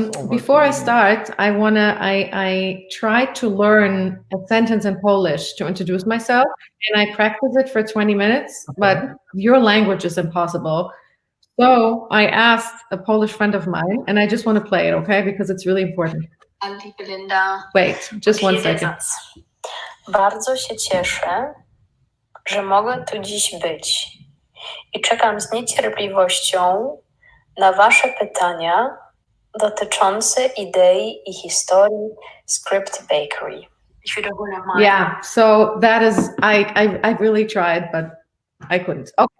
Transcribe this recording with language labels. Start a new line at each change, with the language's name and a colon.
English: before I start, I tried to learn a sentence in Polish to introduce myself, and I practiced it for 20 minutes, but your language is impossible. So I asked a Polish friend of mine, and I just want to play it, okay? Because it's really important. Linda. Wait, just one second.
Polish: Bardzo się cieszę, że mogę tu dziś być i czekam z niecierpliwością na Wasze pytania dotyczące idei i historii Scriptbakery.
English: Yeah, so that is, I really tried, but I couldn't.